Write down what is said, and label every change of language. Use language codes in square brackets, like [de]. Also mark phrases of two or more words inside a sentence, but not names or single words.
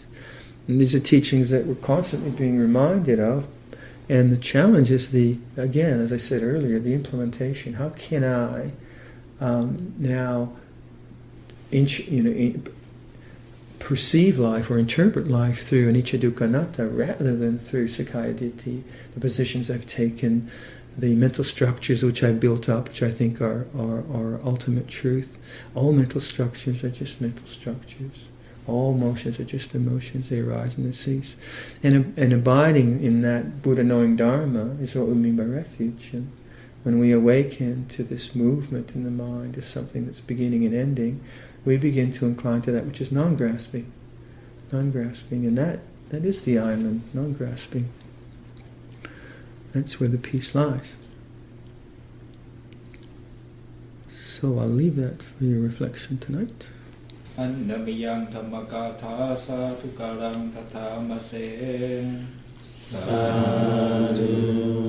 [en] And these are teachings that we're constantly being reminded of, and the challenge is again, as I said earlier, the implementation. How can I now perceive life or interpret life through [pi] anicca dukkha anatta [en] rather than through [pi] sakkaya ditthi, [en] the positions I've taken, the mental structures which I've built up, which I think are ultimate truth. All mental structures are just mental structures. All motions are just emotions. They arise and they cease. And abiding in that Buddha knowing Dharma is what we mean by refuge. And when we awaken to this movement in the mind as something that's beginning and ending, we begin to incline to that which is non-grasping. Non-grasping, and that is the island, non-grasping. That's where the peace lies. So I'll leave that for your reflection tonight. [pi] Annamiyang dhammakatha sadhukarang tathamase. Sadhu.